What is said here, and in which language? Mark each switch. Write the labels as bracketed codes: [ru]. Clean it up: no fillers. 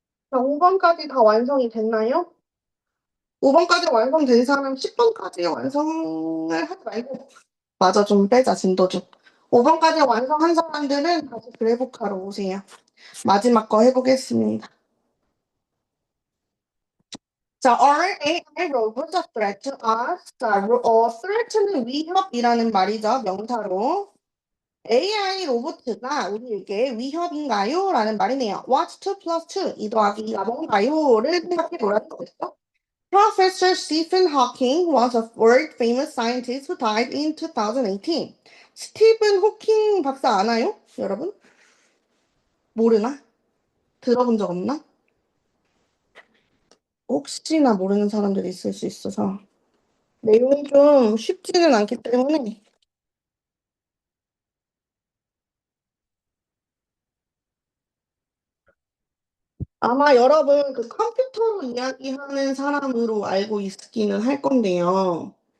[ko] 자, 5번까지 다 완성이 됐나요? 5번까지 완성된 사람 10번까지 완성을 하지 말고 맞아, 좀 빼자, 진도 좀. 5번까지 완성한 사람들은 다시 그래프카로 오세요. 마지막 거 해보겠습니다. [en] 자, are AI robots a threat to us? [ko] 자, threat는 위협이라는 말이죠, 명사로. AI 로봇가 우리에게 위협인가요? 라는 말이네요. [en] What's 2 plus 2? [ko] 2 더하기 2가 뭔가요?를 생각해 보라는 거겠죠. [en] Professor Stephen Hawking was a world famous scientist who died in 2018. [ko] 스티븐 호킹 박사 아나요? 여러분? 모르나? 들어본 적 없나? 혹시나 모르는 사람들이 있을 수 있어서. 내용이 좀 쉽지는 않기 때문에 아마 여러분 그 컴퓨터로 이야기하는 사람으로 알고 있기는 할 건데요.